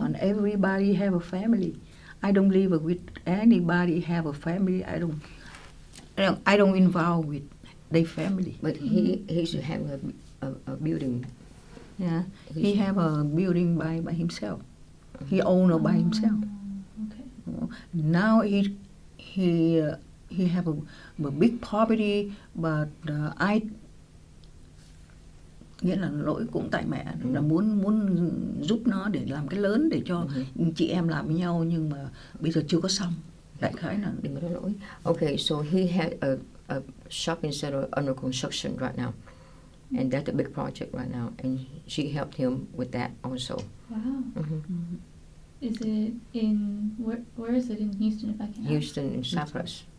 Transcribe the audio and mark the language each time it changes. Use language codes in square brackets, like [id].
[en] And everybody have a family. I don't live with anybody have a family. I don't involve with their family. But he's having a building. Yeah, he have a building by himself. He own it by himself. Okay. Now he have a big property, but [vi] nghĩa là lỗi cũng tại mẹ, là muốn giúp nó để làm cái lớn để cho chị em làm với nhau, nhưng mà bây giờ chưa có xong. Đại khái là Đừng có lỗi. [en] Okay, so he had a shopping center under construction right now, and that's a big project right now, and she helped him with that also. Wow. Mm-hmm. Is it in where is it in Houston? If I can ask? Houston and Cyprus.